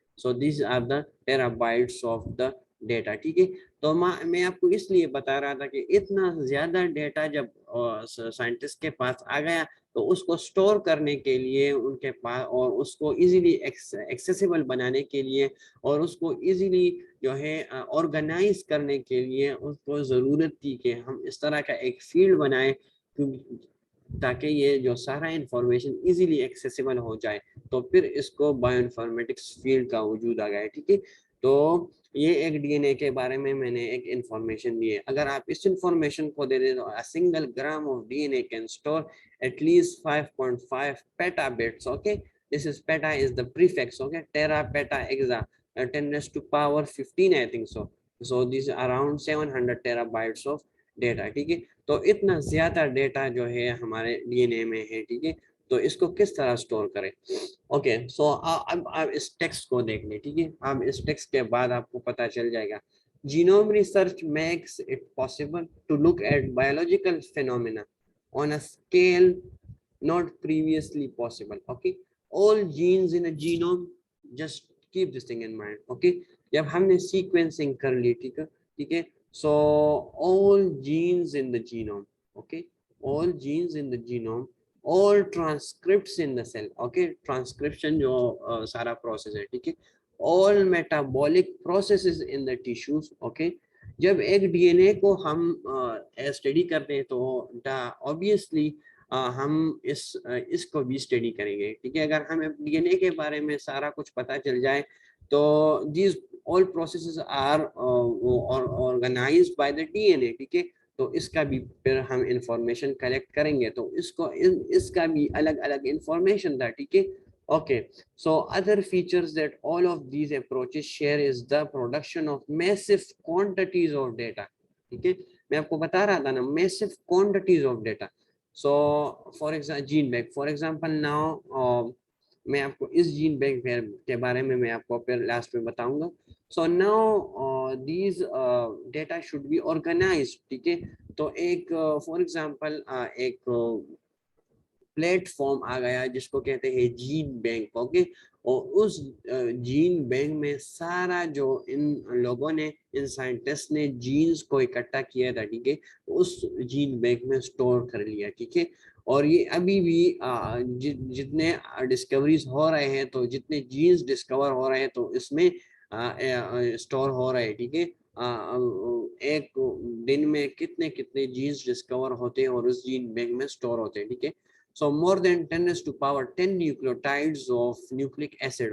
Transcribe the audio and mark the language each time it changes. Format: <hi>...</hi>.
<en>So these are the terabytes of the data.</en> <ur>ٹھیک ہے, تو میں آپ کو اس لیے بتا رہا تھا کہ اتنا زیادہ ڈیٹا جب سائنٹسٹ کے پاس آ گیا تو اس کو سٹور کرنے کے لیے ان کے پاس, اور اس کو ایزیلی ایکسیسیبل بنانے کے لیے, اور اس کو ایزیلی جو ہے آرگنائز کرنے کے لیے اس کو ضرورت تھی کہ ہم اس طرح کا ایک فیلڈ بنائیں تاکہ یہ جو سارا انفارمیشن ایزیلی ایکسیسیبل ہو جائے. تو پھر اس کو بایو انفارمیٹکس فیلڈ کا وجود آ گیا ہے. ٹھیک ہے, تو یہ ایک ڈی این اے کے بارے میں نے ایک انفارمیشن دی ہے. اگر آپ اس انفارمیشن کو دے دیں تو</ur> <en>Single gram of D N A can store at least 5.5 petabits. Okay, this is peta is the prefix. Okay, tera, peta, exa, 10 raised to power 15, I think so. So these are around 700 terabytes of data.</en> <ur>ٹھیک ہے, تو اتنا زیادہ data جو ہے ہمارے D N اے میں ہے. ٹھیک ہے, تو اس کو کس طرح اسٹور کریں. اوکے, سو اب آپ اس ٹیکسٹ کو دیکھ لیں. ٹھیک ہے, اب اس ٹیکسٹ کے بعد آپ کو پتہ چل جائے گا.</ur> <en>Genome research makes it possible to look at biological phenomena on a scale not previously possible. Okay, all genes in a genome, just keep this thing in mind. Okay,</en> <ur>جب ہم نے sequencing کر لی, ٹھیک ہے,</ur> <en>ٹھیک ہے, so all genes in the genome, okay, all genes in the genome, all transcripts in the cell.</en> <ur>Okay, transcription جو سارا process ہے. ٹھیک ہے,</ur> <en>all metabolic processes in the tissues.</en> <ur>Okay, جب ایک ڈی این اے کو ہم اسٹڈی کرتے ہیں تو obviously ہم اس کو بھی اسٹڈی کریں گے. ٹھیک ہے, اگر ہمیں ڈی این اے کے بارے میں سارا کچھ پتہ چل جائے تو</ur> <en>These all processes are organised by the D N A.</en> <ur>ٹھیک ہے, تو اس کا بھی پھر ہم انفارمیشن کلیکٹ کریں گے, تو اس کا بھی الگ الگ انفارمیشن تھا. ٹھیک ہے,</ur> <en>okay, so other features that all of these approaches share is the production of massive quantities of data.</en> <ur>ٹھیک ہے, میں آپ کو بتا رہا تھا نا,</ur> <en>massive quantities of data. So for example gene bank, for example now</en> <ur>میں آپ کو اس جین بینک کے بارے میں آپ کو پھر لاسٹ میں بتاؤں گا.</ur> <en>So now these data should be organized.</en> <ur>ٹھیک ہے, تو ایک for example ایک پلیٹ فارم آ گیا جس کو کہتے ہیں جین بینک. اوکے, اور اس جین بینک میں سارا جو ان لوگوں نے, ان سائنٹسٹ نے جینز کو اکٹھا کیا تھا, ٹھیک ہے, اس جین بینک میں سٹور کر لیا. ٹھیک ہے, اور یہ ابھی بھی جتنے ڈسکوریز ہو رہے ہیں, تو جتنے جینز ڈسکور ہو رہے ہیں تو اس میں سٹور ہو رہے ہیں. ٹھیک ہے, ایک دن میں کتنے جینز ڈسکور ہوتے ہیں اور اس جین بینک میں سٹور ہوتے ہیں. ٹھیک ہے,</ur> <en>so more than 10 raised to power 10 nucleotides of nucleic acid.</en>